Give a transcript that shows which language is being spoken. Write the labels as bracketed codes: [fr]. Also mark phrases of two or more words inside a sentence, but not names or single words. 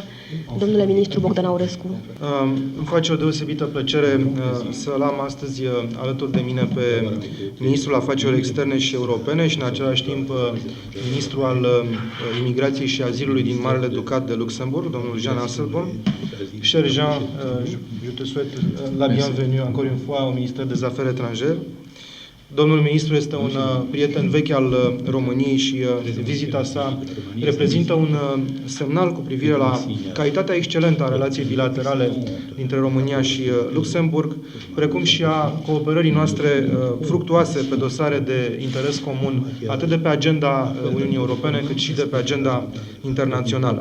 [ro] Domnule ministru Bogdan Aurescu. Îmi face o deosebită plăcere să-l am astăzi alături de mine pe ministrul afacerilor externe și europene și în același timp ministrul al imigrației și azilului din Marele Ducat de Luxemburg, domnul Jean Asselborn. [fr] Cher Jean, je te souhaite la bienvenue encore une fois au ministère des Affaires étrangères. [ro] Domnul ministru este un prieten vechi al României și vizita sa reprezintă un semnal cu privire la calitatea excelentă a relației bilaterale dintre România și Luxemburg, precum și a cooperării noastre fructuoase pe dosare de interes comun, atât de pe agenda Uniunii Europene, cât și de pe agenda internațională.